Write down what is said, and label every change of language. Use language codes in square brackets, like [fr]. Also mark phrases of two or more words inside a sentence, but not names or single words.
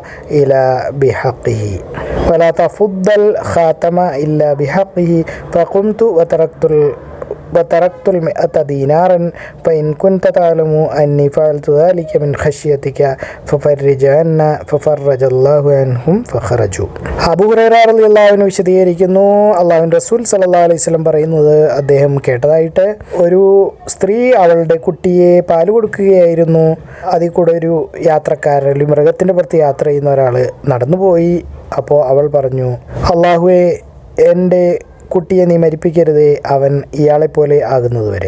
[ar] إلا بحقه فقمت وتركت 100 دينارا فإن كنت تعلم أني فعلت ذلك من خشيتك ففرج عنا ففرج الله عنهم فخرجوا. [ml] അബൂ ഹുറൈറ [ar] رضي الله عنه [ml] വിശദീകരിക്കുന്നു, അല്ലാഹുവിൻ്റെ റസൂൽ [ar] صلى الله عليه وسلم [ml] പറയുന്നത് അദ്ദേഹം കേട്ടതായിട്ട്, ഒരു സ്ത്രീ അവളുടെ കുട്ടിയെ പാല് കൊടുക്കുകയായിരുന്നു. അതിൽ കൂടെ ഒരു യാത്രക്കാരൻ, ഒരു മൃഗത്തിൻ്റെ പുറത്ത് യാത്ര ചെയ്യുന്ന ഒരാൾ നടന്നുപോയി. അപ്പോൾ അവൾ പറഞ്ഞു, അല്ലാഹുവേ, എൻ്റെ കുട്ടിയെ നീ മരിപ്പിക്കരുതേ, അവൻ ഇയാളെപ്പോലെ ആകുന്നതുവരെ.